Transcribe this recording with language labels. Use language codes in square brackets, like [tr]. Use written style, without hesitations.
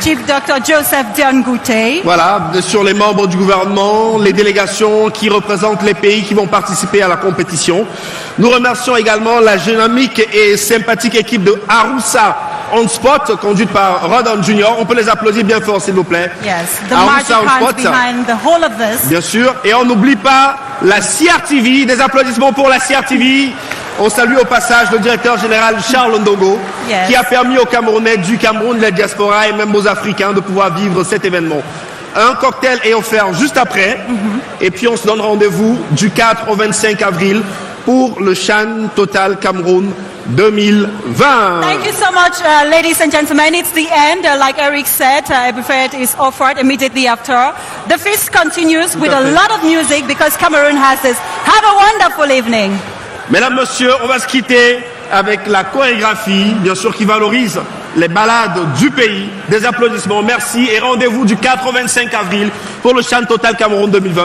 [en] Chief Dr. Joseph Diangoute. [fr] Voilà, bien sûr les membres du gouvernement, les délégations qui représentent les pays qui vont participer à la compétition. Nous remercions également la dynamique et sympathique équipe de Aroussa On Spot, conduite par Rodon Junior. On peut les applaudir bien fort, s'il vous plaît. [en] Yes, the magic hands behind the whole of this. [fr] Bien sûr. Et on n'oublie pas la CRTV. Des applaudissements pour la CRTV. On salue au passage le directeur général Charles Ndongo, qui a permis aux Camerounais du Cameroun, de la diaspora et même aux Africains de pouvoir vivre cet événement. Un cocktail est offert juste après. Et puis on se donne rendez-vous du 4 au 25 avril pour le CHAN Total Cameroun 2020. [en] Thank you so much, ladies and gentlemen. It's the end. Like Eric said, a buffet is offered immediately after. The feast continues with a lot of music because Cameroon has this. Have a wonderful evening. [fr] Mesdames, Messieurs, on va se quitter avec la chorégraphie, bien sûr, qui valorise les balades du pays. Des applaudissements, merci et rendez-vous du 4 au 25 avril pour le CHAN Total Cameroun 2020.